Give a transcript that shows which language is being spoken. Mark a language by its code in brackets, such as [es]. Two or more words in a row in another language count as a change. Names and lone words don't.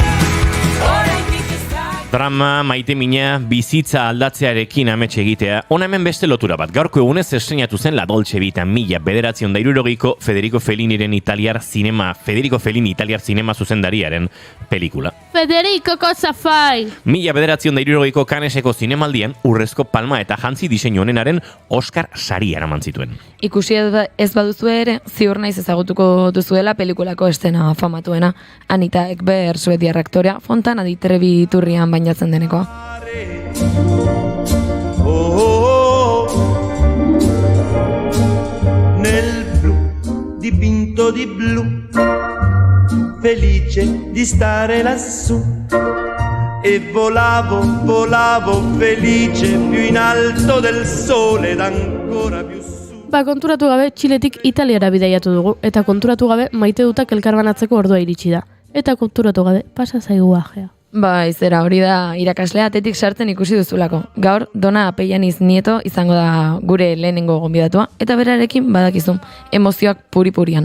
[eu] Drama, maite mina, bizitza aldatzearekin amets egitea. Hona hemen beste lotura bat. Gaurko egunez estrenatu zen La Dolce Vita 1960ko Federico Fellini italiar zinema zuzendariaren pelikula. [it] Federico cosa fai! [eu] 1960ko Canneseko zinemaldian urrezko palma eta jantzi diseinu honenaren Oscar saria eraman zituen. Ikusi ez baduzu ere, ziur naiz ezagutuko duzuela pelikulako estena famatuena. Anita Ekberg, suediar aktorea, Fontana di Trevi iturrian bainatzen denekoa. [it] Nel blu, dipinto di blu, felice di stare lassù. E volavo felice più in alto del sole ed ancora più su. [eu] Konturatu gabe Txiletik Italiara bidaiatu dugu eta konturatu gabe maite dutak elkarbanatzeko ordua iritsi da. Eta konturatu gabe pasa zaigu ajea. Zera hori da irakaslea atetik sartzen ikusi duzulako. Gaur Dona Apellaniz Nieto izango da gure lehenengo gonbidatua eta berarekin badakizu emozioak puri-purian.